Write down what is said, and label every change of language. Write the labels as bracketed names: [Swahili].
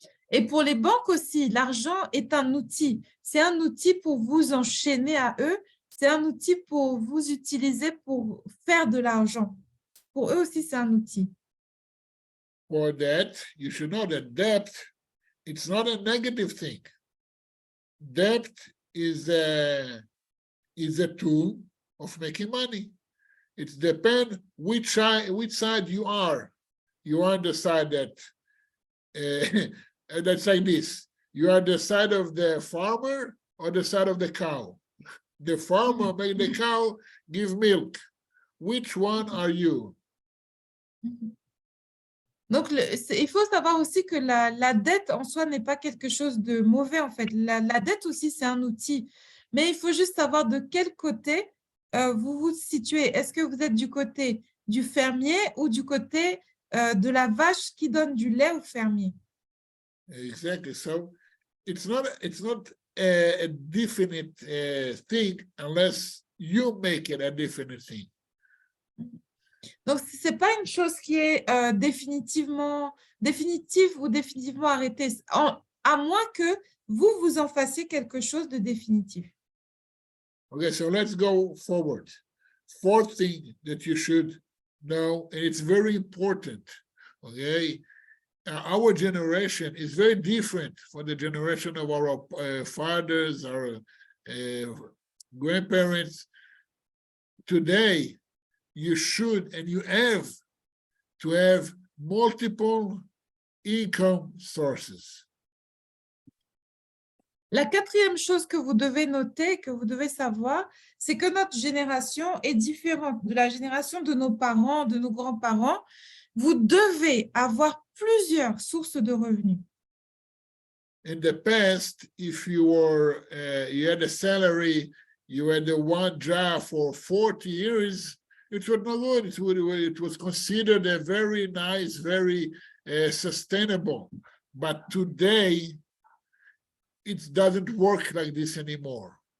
[French] Et pour les banques aussi, l'argent est un outil. C'est un outil pour vous enchaîner à eux. C'est un outil pour vous utiliser pour faire de l'argent. Pour eux aussi, c'est un outil. [English] For that, you should know that debt, it's not a negative thing. Debt is a tool of making money. It depends which side you are. You are on the side that's like this. You are the side of the farmer or the side of the cow. The farmer make the cow give milk. Which one are you? [French] Donc, il faut savoir aussi que la dette en soi n'est pas quelque chose de mauvais, en fait. La dette aussi, c'est un outil. Mais il faut juste savoir de quel côté vous vous situez. Est-ce que vous êtes du côté du fermier ou du côté de la vache qui donne du lait au fermier? [English] Exactly. So it's not a definite thing unless you make it a definite thing. [French] Donc, ce n'est pas une chose qui est définitive ou définitivement arrêtée, à moins que vous en fassiez quelque chose de définitif. [English] Okay, so let's go forward. Fourth thing that you should know, and it's very important, okay? Our generation is very different from the generation of our fathers, our grandparents. Today, you should and you have to have multiple income sources. [French] La quatrième chose que vous devez noter, que vous devez savoir, c'est que notre génération est différente de la génération de nos parents, de nos grands-parents. Vous devez avoir plusieurs sources de revenus. [English] In the past, if you had a salary, you had the one job for 40 years, it was not good. It was considered a very nice, very sustainable. But today, it doesn't work like this anymore.